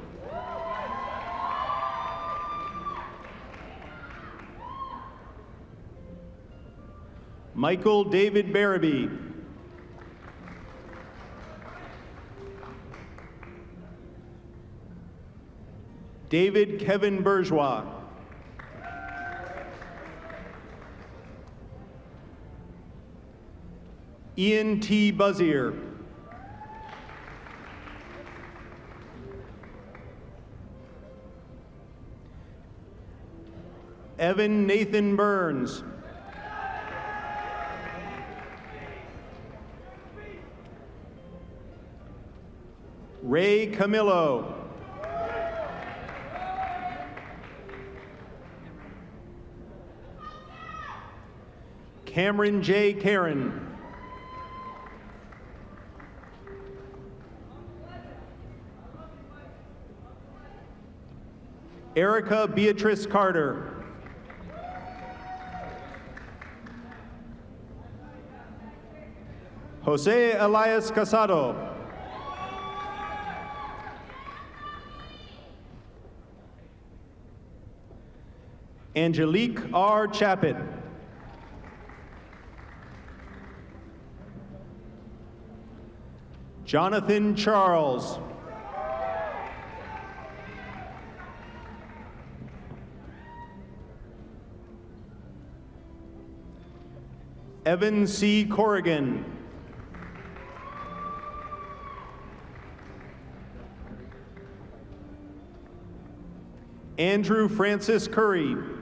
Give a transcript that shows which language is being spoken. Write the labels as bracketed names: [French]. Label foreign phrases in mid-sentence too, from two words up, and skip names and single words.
[English] Michael David Barabee. David Kevin Bourgeois. Ian T. Buzzier. Evan Nathan Burns. Ray Camillo. Cameron J. Karen. Erica Beatrice Carter. Jose Elias Casado. Angelique R. Chapit. Jonathan Charles. Evan C. Corrigan. Andrew Francis Curry.